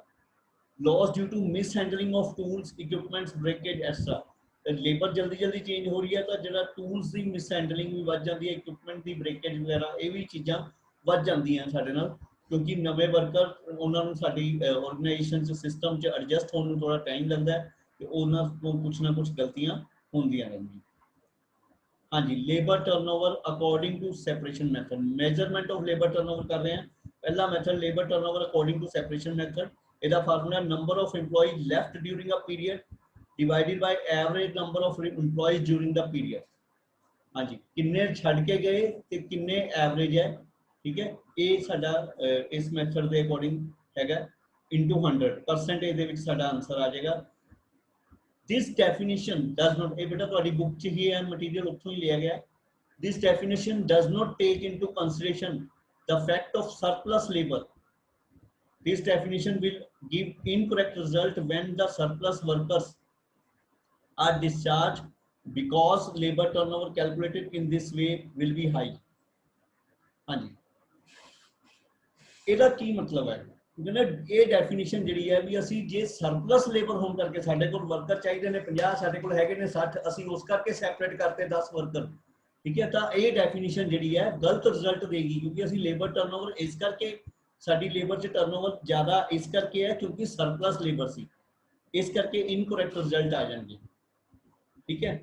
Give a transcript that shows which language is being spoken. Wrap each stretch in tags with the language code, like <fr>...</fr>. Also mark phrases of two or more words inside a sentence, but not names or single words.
<en>loss due to mishandling of tools equipments breakage etcetera,</en> <pa>ਲੇਬਰ ਜਲਦੀ ਚੇਂਜ ਹੋ ਰਹੀ ਹੈ ਤਾਂ ਜਿਹੜਾ ਟੂਲਸ ਦੀ ਮਿਸਹੈਂਡਲਿੰਗ ਵੀ ਵੱਧ ਜਾਂਦੀ ਹੈ, ਇਕਵਿਪਮੈਂਟ ਦੀ ਬ੍ਰੇਕੇਜ ਵਗੈਰਾ, ਇਹ ਵੀ ਚੀਜ਼ਾਂ ਵੱਧ ਜਾਂਦੀਆਂ ਸਾਡੇ ਨਾਲ, ਕਿਉਂਕਿ ਨਵੇਂ ਵਰਕਰ ਉਹਨਾਂ ਨੂੰ ਸਾਡੀ ਆਰਗੇਨਾਈਜੇਸ਼ਨ 'ਚ ਸਿਸਟਮ 'ਚ ਐਡਜਸਟ ਹੋਣ ਨੂੰ ਥੋੜਾ ਟਾਈਮ ਲੱਗਦਾ ਹੈ ਤੇ ਉਹਨਾਂ ਤੋਂ ਕੁਛ ਨਾ ਕੁਛ ਗਲਤੀਆਂ ਹੁੰਦੀਆਂ ਰਹਿੰਦੀਆਂ।</pa> <en>ਹਾਂਜੀ, labour turnover according to separation method, measurement of labour turnover</en> <pa>ਕਰ ਰਹੇ ਹਾਂ। ਪਹਿਲਾ ਮੈਥਡ</pa> <en>labour turnover according to separation method,</en> <pa>ਇਹਦਾ ਫਾਰਮੂਲਾ</pa> <en>number of EMPLOYEES left during a period divided by average number of employees during the period.</en> <pa>ਹਾਂਜੀ, ਕਿੰਨੇ ਛੱਡ ਕੇ ਗਏ ਤੇ ਕਿੰਨੇ ਐਵਰੇਜ ਹੈ, ਠੀਕ ਹੈ, ਇਹ ਸਾਡਾ ਇਸ ਮੈਥਡ ਦੇ ਅਕੋਰਡਿੰਗ ਹੈਗਾ into 100%, ਇਹਦੇ ਵਿੱਚ ਸਾਡਾ ਆਨਸਰ ਆ ਜਾਏਗਾ।</pa> <en>this definition does not,</en> <pa>ਇਹ ਬੇਟਾ ਤੁਹਾਡੀ ਬੁੱਕ 'ਚ ਹੀ ਹੈ, ਮਟੀਰੀਅਲ ਉੱਥੋਂ ਹੀ ਲਿਆ ਗਿਆ।</pa> <en>this definition does not take into consideration the fact of surplus labor. this definition will give incorrect result when the surplus workers are discharged because labor turnover calculated in this way will be high।</en> <pa>ਹਾਂਜੀ, ਇਹਦਾ ਕੀ ਮਤਲਬ ਹੈ? ਕਿਉਂਕਿ ਇਹ ਡੈਫੀਨੇਸ਼ਨ ਜਿਹੜੀ ਹੈ ਵੀ ਅਸੀਂ ਜੇ</pa> <en>surplus labour</en> <pa>ਹੋਣ ਕਰਕੇ ਸਾਡੇ ਕੋਲ ਵਰਕਰ ਚਾਹੀਦੇ ਨੇ 50, ਸਾਡੇ ਕੋਲ ਹੈਗੇ ਨੇ 60, ਅਸੀਂ ਉਸ ਕਰਕੇ ਸੈਪਰੇਟ ਕਰਤੇ 10 ਵਰਕਰ, ਠੀਕ ਹੈ, ਤਾਂ ਇਹ ਡੈਫੀਨੇਸ਼ਨ ਜਿਹੜੀ ਹੈ ਗਲਤ ਰਿਜ਼ਲਟ ਦੇਗੀ, ਕਿਉਂਕਿ ਅਸੀਂ</pa> <en>labour turnover</en> <pa>ਇਸ ਕਰਕੇ, ਸਾਡੀ ਲੇਬਰ 'ਚ ਟਰਨਓਵਰ ਜ਼ਿਆਦਾ ਇਸ ਕਰਕੇ ਹੈ ਕਿਉਂਕਿ</pa> <en>surplus labour</en> <pa>ਸੀ, ਇਸ ਕਰਕੇ</pa> <en>incorrect result</en> <pa>ਆ ਜਾਣਗੇ, ਠੀਕ ਹੈ।</pa>